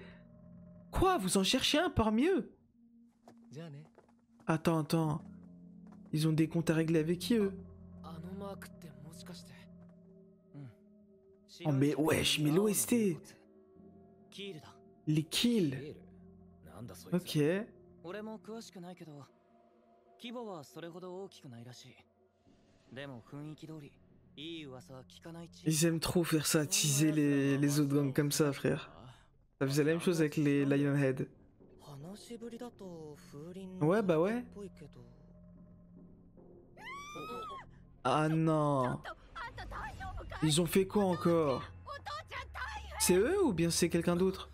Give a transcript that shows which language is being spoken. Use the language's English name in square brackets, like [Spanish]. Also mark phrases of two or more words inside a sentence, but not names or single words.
[French] Quoi, vous en cherchez un parmi eux? Attends, attends. Ils ont des comptes à régler avec qui, eux? Oh mais wesh, mais l'OST. Les kills. Ok. [Japanese] 俺も詳しくないけど、規模はそれほど大きくないらしい。でも雰囲気通り、いい噂は聞かないチーム。 [French] Ils aiment trop faire ça, teaser les autres gangs comme ça, frère. Ça faisait la même chose avec les Lionhead. Ouais, bah ouais. Ah non. Ils ont fait quoi encore? C'est eux ou bien c'est quelqu'un d'autre?